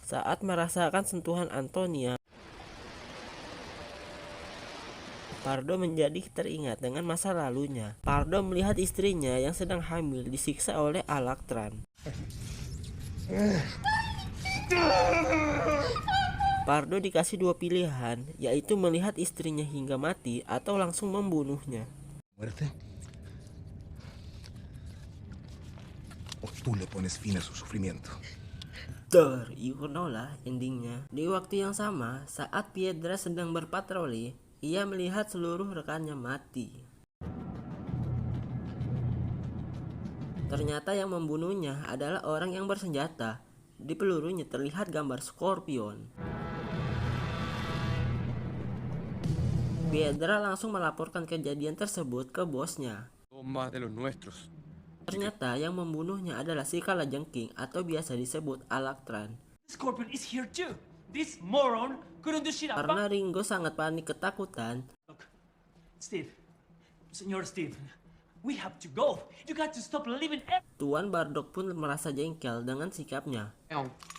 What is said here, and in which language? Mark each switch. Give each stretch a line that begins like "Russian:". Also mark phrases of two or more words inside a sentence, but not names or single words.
Indonesian: Saat merasakan sentuhan Antonia, Pardo menjadi teringat dengan masa lalunya. Pardo melihat istrinya yang sedang hamil disiksa oleh Alaktran. Pardo dikasih dua pilihan, yaitu melihat istrinya hingga mati atau langsung membunuhnya. Muerte.
Spanish: O tú le pones fin a su sufrimiento.
Indonesian: Ikonola endingnya. Di waktu yang sama, saat Piedra sedang berpatroli, ia melihat seluruh rekannya mati. Ternyata yang membunuhnya adalah orang yang bersenjata. Di pelurunya terlihat gambar Scorpion. Piedra langsung melaporkan kejadian tersebut ke bosnya.
Spanish: Más de los nuestros.
Indonesian: Ternyata yang membunuhnya adalah si kalajengking atau biasa disebut Alaktran.
English: Scorpion is here too. This moron couldn't do shit.
Indonesian: Karena Ringo sangat panik ketakutan,
English: Look, Steve, Senor Steve, we have to go. You got to stop living.
Indonesian: Tuan Bardock pun merasa jengkel dengan sikapnya. Down.